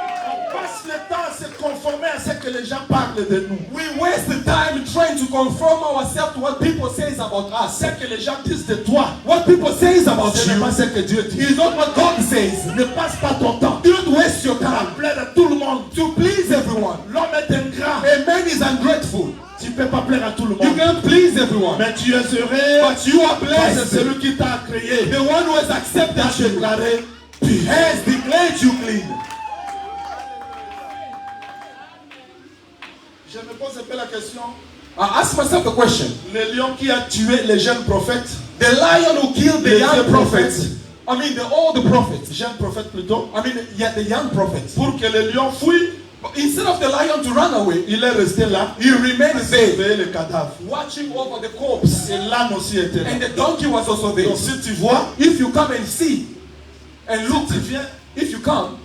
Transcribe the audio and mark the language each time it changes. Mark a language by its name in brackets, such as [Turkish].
[French] On passe le temps à se conformer à ce que les gens parlent de nous. [English] We waste the time trying to conform ourselves to what people say about us. [French] Ce que les gens disent de toi, [English] What people say about [French] ce n'est [English] you [French] pas ce que Dieu dit. [English] is not what God says. [French] Ne passe pas ton temps [English] Do not waste your [French] à [English] time [French] plaire à tout le monde. [English] to please everyone. [French] L'homme est ingrat. [English] A man is ungrateful. [French] Tu ne peux pas plaire à tout le [English] You [French] monde. [English] can't please everyone. [French] Mais tu es heureux [English] But you are [French] parce que [English] blessed. [French] celui qui t'a créé [English] The one who has [French] t'a [English] accepted you [French] déclaré. [English] has declared you clean. [French] Je me pose un peu la question. [English] I ask myself the question. [French] Le lion qui a tué les jeunes prophètes, [English] The lion who killed the [French] Les [English] young [French] vieux [English] prophets. I mean, all the prophets. [French] jeunes prophètes plutôt, [English] I mean, yeah, the young prophets. [French] pour que le lion fuit, [English] But instead of the lion to run away, [French] il est resté là, [English] he remained there, [French] surveiller le cadavre. [English] watching over the corpse. [French] Et l'âne aussi était là. [English] And the donkey was also there. [French] Donc si tu vois, [English] If you come and see, and look, [French] tu viens, [English] if you come,